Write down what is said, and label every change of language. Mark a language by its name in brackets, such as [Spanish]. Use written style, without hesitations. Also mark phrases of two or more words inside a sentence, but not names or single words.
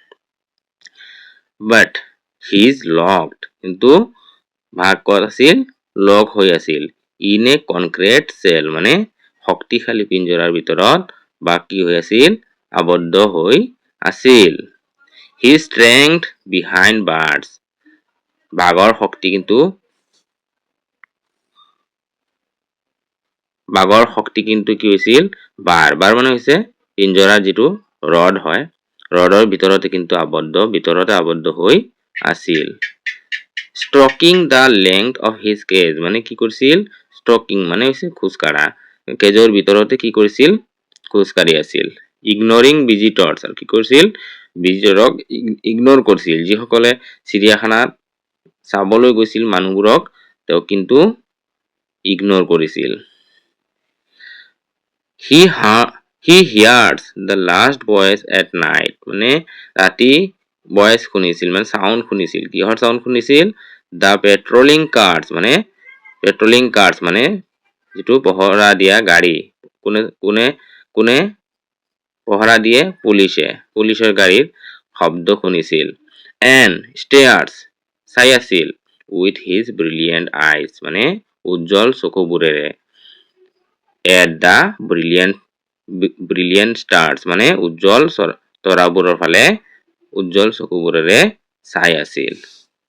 [English] but he is locked [Assamese] কিন্তু ভাগ ক'ত আছিল লক হৈ আছিল [English] in a concrete cell [Assamese] মানে শক্তিশালী পিঞ্জৰাৰ ভিতৰত বা কি হৈ আছিল আবদ্ধ হৈ আছিল [English] his strength behind bars [Assamese] বাঘৰ শক্তি কিন্তু কি হৈছিল বাৰ মানে হৈছে পিঞ্জৰাৰ যিটো ৰড হয় ৰডৰ ভিতৰতে আবদ্ধ হৈ আছিল [English] stalking the length of his cage [Assamese] মানে কি কৰিছিল ষ্ট্ৰকিং মানে হৈছে খোজকাঢ়া কেজৰ ভিতৰতে কি কৰিছিল খোজকাঢ়ি আছিল [English] ignoring visitors [Assamese] আৰু কি কৰিছিল ভিজিটৰক ইগনৰ কৰিছিল যিসকলে চিৰিয়াখানাত চাবলৈ গৈছিল মানুহবোৰক তেওঁ কিন্তু ইগনৰ কৰিছিল [English] he hears the last voice at night [Assamese] মানে ৰাতি ভয়েস শুনিছিল মানে সাউন্ড শুনিছিল কিহৰ সাউন্ড শুনিছিল [English] the patrolling cars [Assamese] মানে যেটো পহৰা দিয়া গাড়ী কোনে পহৰা দিয়ে পুলিচৰ গাড়ীৰ শব্দ শুনিছিল [English] and stares [Assamese] চাই আছিল [English] with his brilliant eyes [Assamese] মানে উজ্জ্বল চকুবোৰেৰে [English] at the brilliant stars [Assamese] মানে উজ্জ্বল তৰাবোৰৰ ফালে উজ্জ্বল চকুবোৰেৰে চাই আছিল